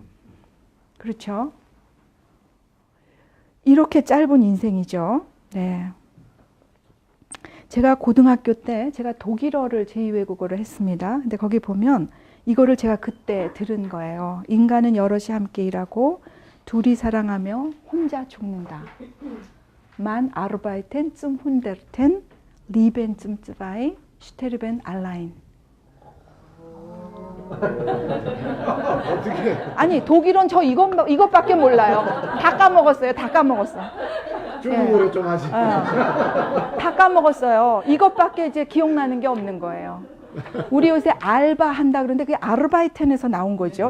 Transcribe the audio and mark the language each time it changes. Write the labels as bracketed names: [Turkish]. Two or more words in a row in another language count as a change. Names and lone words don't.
[Korean] 그렇죠? 이렇게 짧은 인생이죠. 네. 제가 고등학교 때 제가 독일어를 제2외국어를 했습니다. 근데 거기 보면 이거를 제가 그때 들은 거예요. 인간은 여럿이 함께 일하고 둘이 사랑하며 혼자 죽는다. [German] Man arbeiten zum Hunderten, lieben zum Zwei, sterben allein. [Korean] 아니 독일은 저 이것밖에 몰라요. 다 까먹었어요. 다 까먹었어. 중국어로 네. 좀 하지. 다 까먹었어요. 이것밖에 이제 기억나는 게 없는 거예요. 우리 요새 알바 한다 그러는데 그게 아르바이텐에서 나온 거죠.